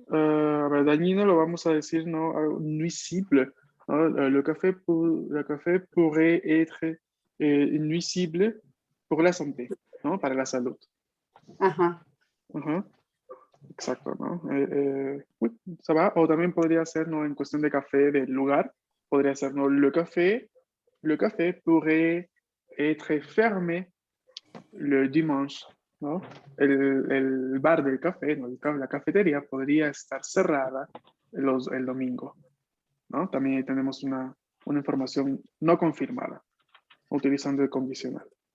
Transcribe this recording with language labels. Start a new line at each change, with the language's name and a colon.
Spanish: A ver, dañino lo vamos a decir, ¿no? Algo nuisible, ¿no?
French: Le café pourrait être nuisible pour la santé,
Spanish: ¿no? Para la salud. Ajá. Ajá. Exacto, ¿no?
French: Oui, ça va.
Spanish: O también podría ser, ¿no? En cuestión de café, del lugar, podría ser, ¿no?
French: Le café pourrait être fermé le dimanche, ¿no?
Spanish: El bar del café, ¿no? La cafetería podría estar cerrada el domingo, ¿no? También ahí tenemos una información no confirmada, utilizando el condicional.